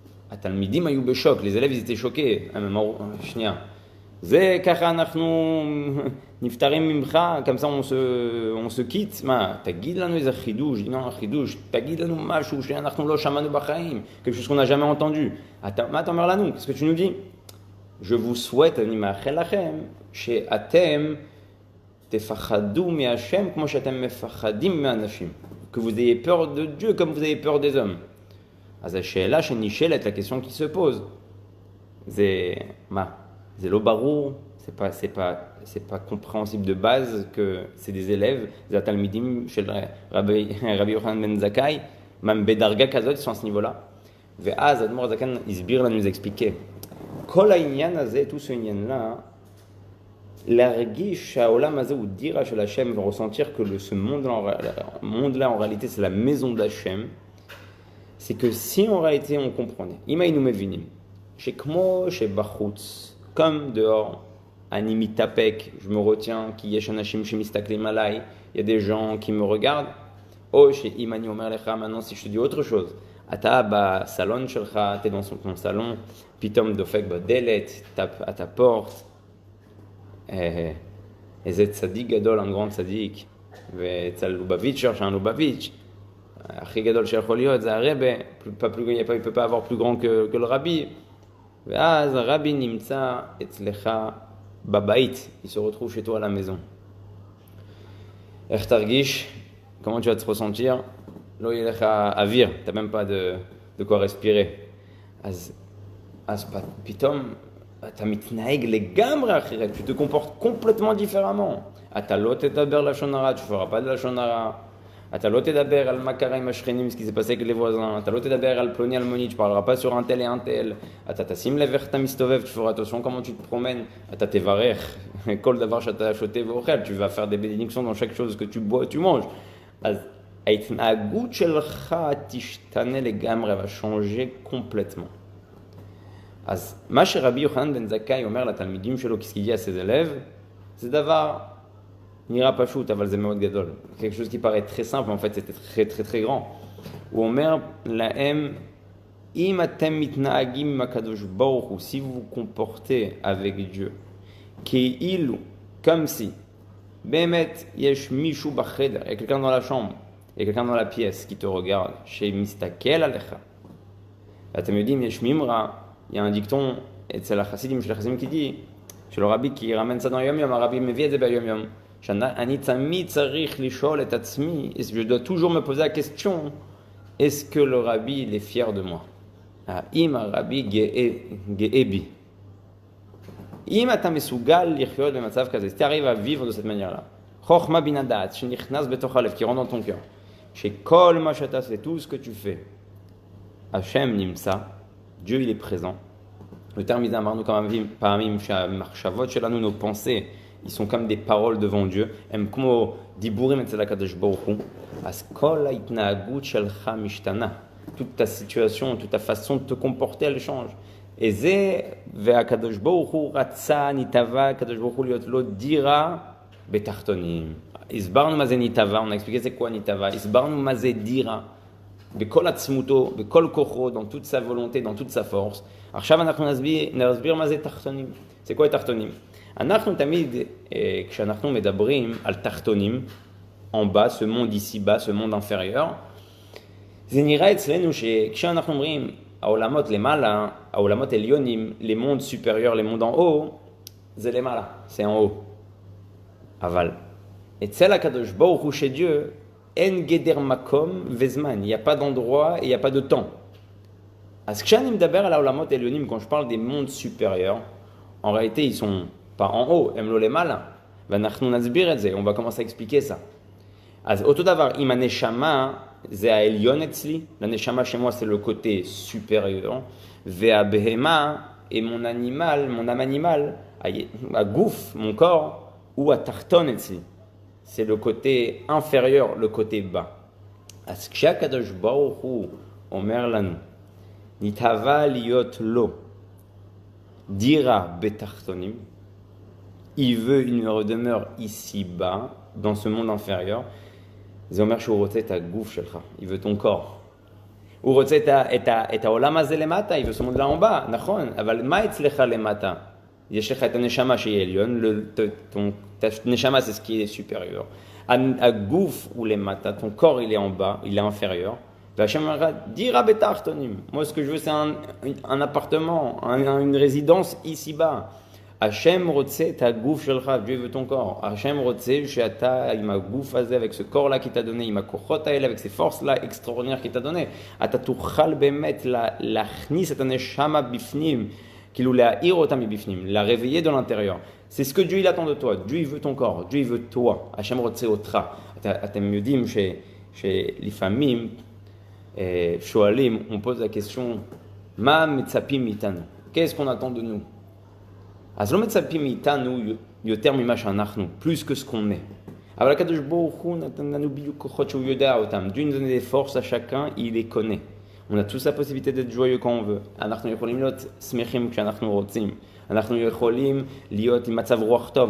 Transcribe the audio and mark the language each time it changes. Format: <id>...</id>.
<he>התלמידים היו בשוק,</he> <fr>les élèves ils étaient choqués,</fr> <he>שנייה, זה ככה אנחנו נפטרים ממך,</he> <fr>comme ça on se quitte,</fr> <he>מה, תגיד לנו איזה חידוש, non, חידוש, תגיד לנו משהו שאנחנו לא שמענו בחיים,</he> <fr>quelque chose qu'on n'a jamais entendu.</fr> <he>מה אתה אומר לנו?</he> <fr>Qu'est-ce que tu nous dis? Je vous souhaite,</fr> <he>אני מאחל לכם, שאתם תפחדו מהשם כמו שאתם מפחדים מהאנשים,</he> <fr>que vous ayez peur de Dieu comme vous avez peur des hommes.</fr> <he>אז השאלה שנשאלת,</he> <fr>la question qui se pose,</fr> <he>זה מה? זה לא ברור,</he> <fr>c'est pas compréhensible de base que c'est des élèves,</fr> <he>זה התלמידים של רבי יוחנן בן זכאי,</he> <fr>même</fr> <he>בדרגה כזאת,</he> <fr>ils sont à ce niveau-là.</fr> <he>ואז האדמו"ר הזקן הסביר לנו,</he> <fr>nous expliquer.</fr> <he>כל העניין הזה,</he> <fr>tout ce עניין-là,</fr> <he>להרגיש שהעולם הזה הוא דירה של השם,</he> <fr>וressentir que ce monde-là en réalité c'est la maison d'Hachem, c'est que si en réalité on comprenait,</fr> <he>אם היינו מבינים, שכמו שבחוץ,</he> <fr>comme dehors,</fr> <he>אני מתאפק,</he> <fr>je me retiens,</fr> <he>כי יש אנשים שמסתכלים עליי,</he> <fr>il y a des gens qui me regardent,</fr> <he>או שאם אני אומר לך</he> <fr>maintenant, si je te dis autre chose,</fr> <he>אתה בסלון שלך, אתה</he> <fr>dans ton salon,</fr> <he>פתאום דופק בדלת,</he> <fr>tape à ta porte,</fr> <he>איזה צדיק גדול,</he> <fr>un grand צדיק,</fr> <he>ואצל לובביץ' שם לובביץ', הכי גדול שיכול להיות, זה הרבה,</he> <fr>il ne peut pas avoir plus grand que le rabbi,</fr> <he>ואז הרבי נמצא אצלך בבית,</he> <fr>il se retrouve chez toi à la maison.</fr> <he>איך תרגיש?</he> <fr>Comment tu vas te ressentir?</fr> <he>לא יהיה לך אוויר, אתה</he> <fr>même pas de quoi respirer.</fr> <he>אז פתאום אתה מתנהג לגמרי אחרת,</he> <fr>tu te comportes complètement différemment.</fr> <he>אתה לא תדבר לשון הרע,</he> <fr>tu feras pas de</fr> <he>לשון הרע. אתה לא תדבר על מה קרה עם השכנים,</he> <fr>ce qui s'est passé avec les voisins,</fr> <he>אתה לא תדבר על פלוני אלמוני,</he> <fr>tu parleras pas sur un tel et un tel,</fr> <he>אתה תשים לב איך אתה מסתובב,</he> <fr>tu feras attention comment tu te promènes,</fr> <he>אתה תברך, כל דבר שאתה שותה ואוכל,</he> <fr>tu vas faire des bénédictions dans chaque chose que tu bois, tu manges.</fr> <he>אז ההתנהגות שלך תשתנה לגמרי,</he> <fr>va changer complètement.</fr> <he>אז מה שרבי יוחנן בן זכאי אומר לתלמידים שלו,</he> <fr>qu'est-ce qu'il dit à ses élèves,</fr> <he>זה דבר נראה פשוט, אבל זה מאוד גדול.</he> <fr>quelque chose qui paraît très simple, en fait, c'était très très très grand.</fr> <he>הוא אומר להם, אם אתם מתנהגים עם הקדוש ברוך הוא,</he> <fr>si vous vous comportez avec Dieu,</fr> <he>כאילו,</he> <fr>comme si,</fr> <he>באמת, יש מישהו בחדר,</he> <fr>il y a quelqu'un dans la chambre, il y a quelqu'un dans la pièce qui te regarde,</fr> <he>שמסתכל עליך. ואתם יודעים, יש מימרה,</he> <fr>il y a un dicton,</fr> <he>אצל החסידים, של החסידים</he> <fr>qui dit,</fr> <he>של הרבי</he> <fr>qui ramène ça dans le</fr> <he>יום-יום, הרבי מביא את זה ביום-יום. אני תמיד צריך לשאול את עצמי,</he> <fr>je dois toujours me poser la question, est-ce que le rabbi il est fier de moi?</fr> <he>האם הרבי גאה בי? אם אתה מסוגל לחיות במצב כזה,</he> <fr>si tu arrives à vivre de cette manière-là,</fr> <he>חוכמה בינה דעת, שנכנס בתוך הלב,</he> <fr>qui rentre dans ton cœur,</fr> <he>שכל מה שאתה עושה,</he> <fr>tout ce que tu fais,</fr> <he>השם נמצא,</he> <fr>Dieu il est présent. Le terme il</fr> <he>אמרנו כמה פעמים שהמחשבות שלנו,</he> <fr>nos pensées, ils sont comme des paroles devant Dieu,</fr> <he>הם כמו דיבורים אצל הקדוש ברוך הוא, אז כל ההתנהגות שלך משתנה,</he> <fr>toute ta situation, toute ta façon de te comporter, elle change.</fr> <he>Et זה, והקדוש ברוך הוא רצה, ניטבה, הקדוש ברוך הוא להיות לו דירה בתחתונים. הסברנו מה זה ניטבה,</he> <fr>on a expliqué c'est quoi</fr> <he>ניטבה, הסברנו מה זה דירה, בכל עצמותו, בכל כוחו,</he> <fr>dans toute sa volonté, dans toute sa force.</fr> <he>עכשיו אנחנו נסביר מה זה תחתונים.</he> <fr>c'est quoi</fr> <he>תחתונים? אנחנו תמיד, כשאנחנו מדברים על תחתונים,</he> <fr>en bas, ce monde ici-bas, ce monde inférieur,</fr> <he>זה נראה אצלנו שכשאנחנו אומרים העולמות למעלה, העולמות עליונים,</he> <fr>les mondes supérieurs, les mondes en haut,</fr> <he>זה למעלה,</he> <fr>c'est en haut.</fr> <he>אבל אצל הקדוש ברוך הוא</he> <fr>chez Dieu,</fr> <he>אין גדר מקום וזמן,</he> <fr>il n'y a pas d'endroit et il n'y a pas de temps.</fr> <he>אז כשאני מדבר על העולמות העליונים,</he> <fr>quand je parle des mondes supérieurs, en réalité, ils sont pas en haut,</fr> <he>הם לא למעלה. ואנחנו נסביר את זה,</he> <fr>on va commencer à expliquer ça.</fr> <he>אז אותו דבר, אם הנשמה, זה העליון אצלי,</he> <fr>l'aneshama chez moi, c'est le côté supérieur,</fr> <he>והבהמה,</he> <fr>et mon âme animale,</fr> <he>הגוף,</he> <fr>mon corps, ou</fr> <he>התחתון אצלי.</he> <fr>C'est le côté inférieur, le côté bas.</fr> <he>אז כשהקדוש ברוך הוא אומר לנו, נתהווה להיות לו דירה בתחתונים,</he> <fr>il veut une demeure ici-bas, dans ce monde inférieur,</fr> <he>זה אומר שהוא רוצה את הגוף שלך,</he> <fr>il veut ton corps.</fr> <he>הוא רוצה את העולם הזה למטה,</he> <fr>il veut ce monde là en bas,</fr> <he>נכון, אבל מה אצלך למטה? יש לך את הנשמה שהיא עליון,</he> <fr>ta neshama c'est ce qui est supérieur.</fr> <he>הגוף הוא למטה,</he> <fr>ton corps il est en bas, il est inférieur.</fr> <he>והשם אומר לך, דירה בתחתונים.</he> <fr>Moi ce que je veux c'est un appartement, une résidence ici-bas.</fr> <he>Hachem רוצה את הגוף שלך,</he> <fr>Dieu veut ton corps.</fr> <he>Hachem רוצה שאתה עם הגוף הזה,</he> <fr>avec ce corps là qui t'a donné,</fr> <he>עם הכוחות האלה,</he> <fr>avec ces forces là extraordinaires qui t'a donné,</fr> <he>אתה תוכל באמת להכניס את הנשמה בפנים, כאילו להאיר אותה מבפנים,</he> <fr>la réveiller de l'intérieur. C'est ce que Dieu il attend de toi. Dieu il veut ton corps, Dieu il veut toi.</fr> <he>Hachem רוצה אותך. אתם יודעים שלפעמים שואלים,</he> <fr>on pose la question,</fr> <he>מה מצפים מאיתנו?</he> <fr>Qu'est-ce qu'on attend de nous?</fr> <he>אז לא מצפים מאיתנו יותר ממה שאנחנו,</he> <fr>plus que ce qu'on est.</fr> <he>אבל הקדוש ברוך הוא נתן לנו בדיוק כוחות שהוא יודע אותם.</he> <fr>Dieu nous donne des forces à chacun, il les connaît. On a tous la possibilité d'être joyeux quand on veut.</fr> <he>אנחנו יכולים להיות שמחים כשאנחנו רוצים. אנחנו יכולים להיות עם מצב רוח טוב.</he>